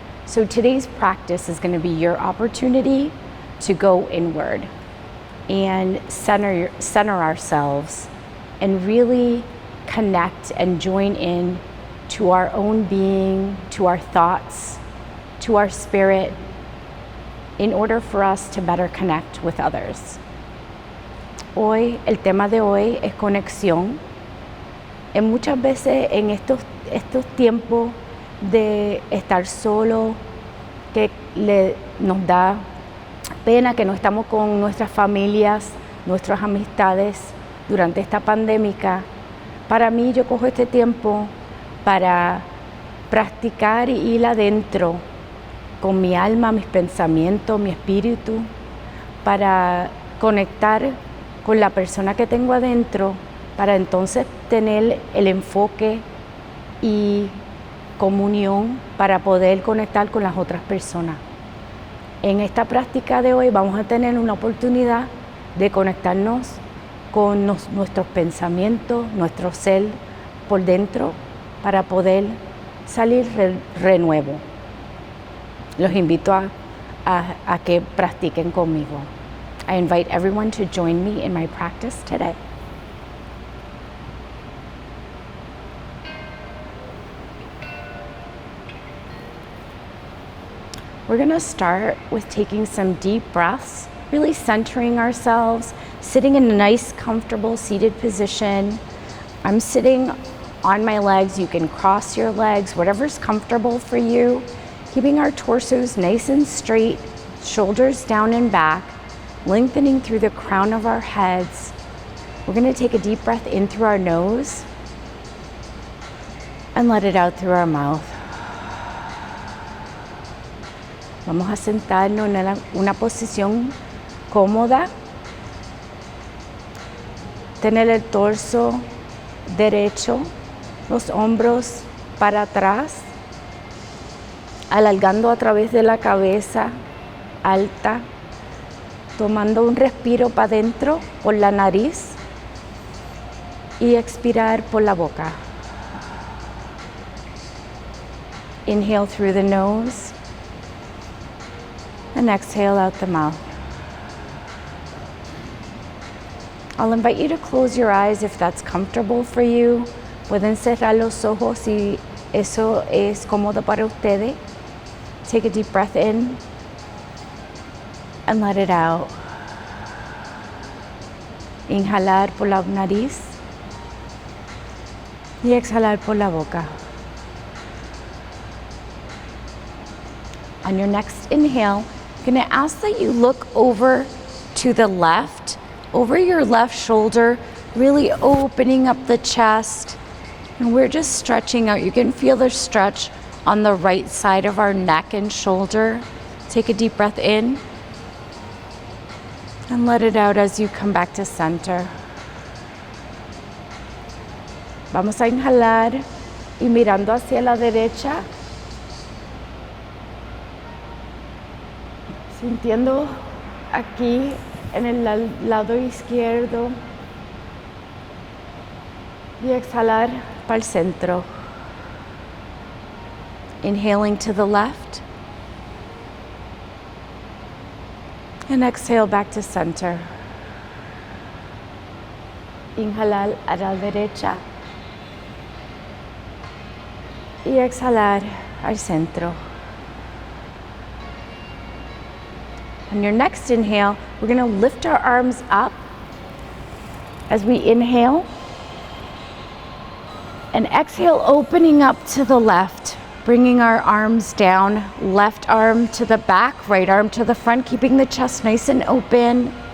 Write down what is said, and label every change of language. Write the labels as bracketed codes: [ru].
[en] So today's practice is going to be your opportunity to go inward and center ourselves and really connect and join in to our own being, to our thoughts, to our spirit, in order for us to better connect with others. [es] Hoy, el tema de hoy es conexión. Muchas veces en estos tiempos de estar solo, que nos da pena que no estamos con nuestras familias, nuestras amistades durante esta pandemia. Para mí, yo cojo este tiempo para practicar y ir adentro con mi alma, mis pensamientos, mi espíritu, para conectar con la persona que tengo adentro, para entonces tener el enfoque y comunión para poder conectar con las otras personas. En esta práctica de hoy vamos a tener una oportunidad de conectarnos con nuestros pensamientos, nuestro ser por dentro, para poder salir renuevo. Los invito a que practiquen conmigo. [en] I invite everyone to join me in my practice today. We're going to start with taking some deep breaths, really centering ourselves, sitting in a nice, comfortable seated position. I'm sitting on my legs. You can cross your legs, whatever's comfortable for you. Keeping our torsos nice and straight, shoulders down and back, lengthening through the crown of our heads. We're going to take a deep breath in through our nose and let it out through our mouth. [es] Vamos a sentarnos en una posición cómoda. Tener el torso derecho, los hombros para atrás, alargando a través de la cabeza alta, tomando un respiro para adentro por la nariz y expirar por la boca. [en] Inhale through the nose and exhale out the mouth. I'll invite you to close your eyes if that's comfortable for you. [es] Pueden cerrar los ojos si eso es cómodo para ustedes. [en] Take a deep breath in and let it out. [es] Inhalar por la nariz y exhalar por la boca. [en] On your next inhale, I'm going to ask that you look over to the left, over your left shoulder, really opening up the chest. And we're just stretching out. You can feel the stretch on the right side of our neck and shoulder. Take a deep breath in and let it out as you come back to center. [es] Vamos a inhalar y mirando hacia la derecha, sintiendo aquí en el lado izquierdo y exhalar para el centro. [en] Inhaling to the left and exhale back to center. [es] Inhalar a la derecha y exhalar al centro. [en] On your next inhale, we're going to lift our arms up as we inhale and exhale, opening up to the left, bringing our arms down, left arm to the back, right arm to the front, keeping the chest nice and open.